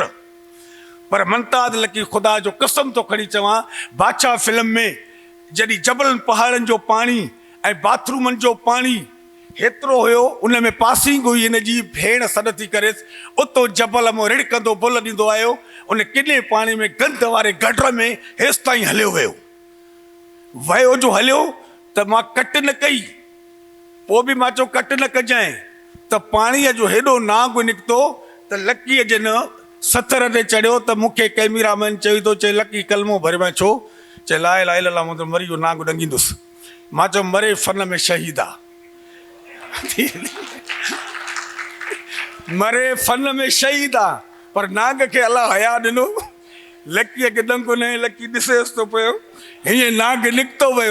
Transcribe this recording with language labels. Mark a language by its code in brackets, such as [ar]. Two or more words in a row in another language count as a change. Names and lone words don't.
[sd] पर मुमताज़ लकी ख़ुदा जो कसम थो खणी चवां, बादशाह फिल्म में जॾहिं जबलनि पहाड़नि जो पाणी ऐं बाथरूमनि जो पाणी हेतिरो हुयो, उन में पासिंग हुई हिन जी भेण सॾ थी करेसि, उतो जबल मां रिड़कंदो बुल ॾींदो आयो, उन किने पाणी में गंद वारे गटर में हेसि ताईं हलियो वियो जो हलियो त मां कट न कई। पोइ बि मां चयो कट न कजांइ, त पाणीअ जो हेॾो नांग निकितो त लकीअ जे न सथर ते चढ़ियो त मूंखे कैमरामैन चई थो, चए लकी कलमो भरे मां छो, चए [ar] لا إله إلا الله محمد [sd] मरी वियो, नांग ॾंगींदुसि। मां चयो मरे फन में शहीद आहे, मरे फन में शहीद आहे, पर नांग खे अलाह हया ॾिनो, लकीअ खे ॾंग न, लकी ॾिसेसि थो पियो हीअं नांग निकितो वियो।